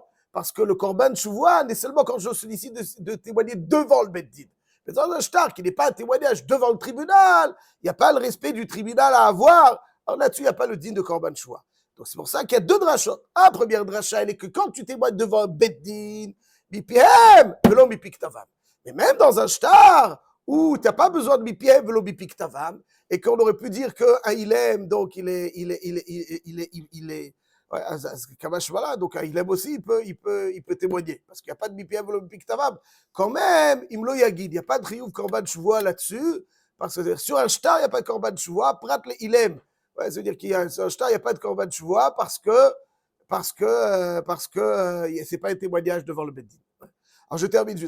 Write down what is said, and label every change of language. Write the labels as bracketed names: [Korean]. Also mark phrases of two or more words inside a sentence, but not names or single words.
[French] Parce que le [Hebrew] קרבן שבועה [French] n'est seulement quand je sollicite de témoigner devant le Beddin. Mais dans un shtar qui n'est pas un témoignage devant le tribunal, il n'y a pas le respect du tribunal à avoir. Alors là-dessus, il n'y a pas le din de [Hebrew] קרבן שבועה. [French] Donc c'est pour ça qu'il y a deux drachot. La première dracha, elle est que quand tu témoignes devant un beddin, [Hebrew] מפיהם, ולא מפי כתבם. [French] Mais même dans un shtar où tu n'as pas besoin de [Hebrew] מפיהם, ולא מפי כתבם, [French] et qu'on aurait pu dire qu'un ilem, donc il est ouais, Kamash, voilà, donc un ilem aussi, il peut témoigner, parce qu'il n'y a pas de [Hebrew] מפיהם, ולא מפי כתבם. [French] Quand même, [Hebrew] אם לא יגיד, [French] il n'y a pas de triouf [Hebrew] קרבן שבועה [French] là-dessus, parce que sur un shtar, il n'y a pas de [Hebrew] קרבן שבועה, [French] prat le ilem. Ouais, ça veut dire qu'il y a un shtar, il n'y a pas de [Hebrew] קרבן שבועה [French] parce que c'est pas un témoignage devant le beddin. Alors je termine juste.